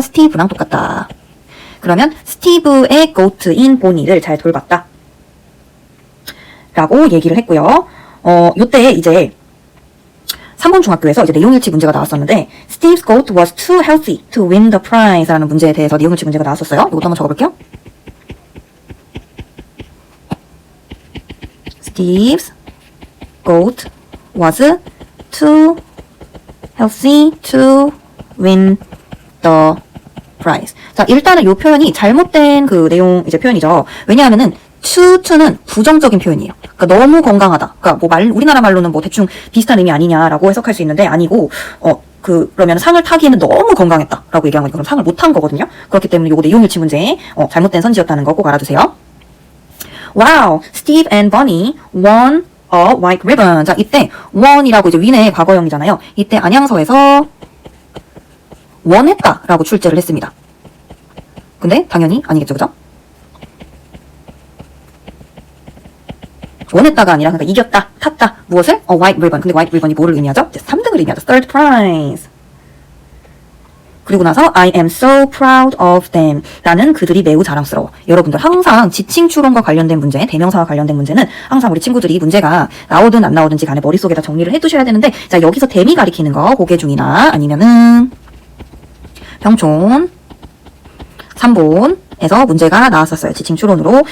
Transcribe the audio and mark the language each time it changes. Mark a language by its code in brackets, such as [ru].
[ko] 스티브랑 똑같다. 그러면 스티브의 goat인 보니를 잘 돌봤다 라고 얘기를 했고요. 요때 이제 3번 중학교에서 이제 내용일치 문제가 나왔었는데 [en] Steve's goat was too healthy to win the prize [ko] 라는 문제에 대해서 내용일치 문제가 나왔었어요. 이것도 한번 적어볼게요. [en] Steve's goat was too healthy to win the prize. [ko] 자, 일단은 이 표현이 잘못된 그 내용 이제 표현이죠. 왜냐하면은 to는 부정적인 표현이에요. 그러니까 너무 건강하다. 그러니까 뭐 우리나라 말로는 뭐 대충 비슷한 의미 아니냐라고 해석할 수 있는데 아니고 그러면 상을 타기에는 너무 건강했다라고 얘기한 거니까 그럼 상을 못 탄 거거든요. 그렇기 때문에 요거 내용일치 문제 잘못된 선지였다는 거 꼭 알아두세요. [en] Wow, Steve and Bonnie won a white ribbon. [ko] 자, 이때 won이라고 이제 win의 과거형이잖아요. 이때 안양서에서 won했다라고 출제를 했습니다. 근데 당연히 아니겠죠, 그죠? 원했다가 아니라 그러니까 이겼다, 탔다, 무엇을? white ribbon. 근데 white ribbon이 뭐를 의미하죠? 3등을 의미하죠. third prize. 그리고 나서 [en] I am so proud of them. [ko] 나는 그들이 매우 자랑스러워. 여러분들 항상 지칭 추론과 관련된 문제, 대명사와 관련된 문제는 항상 우리 친구들이 문제가 나오든 안 나오든지 간에 머릿속에다 정리를 해두셔야 되는데 자 여기서 댐이 가리키는 거 고개중이나 아니면은 평촌 3본에서 문제가 나왔었어요. 지칭 추론으로.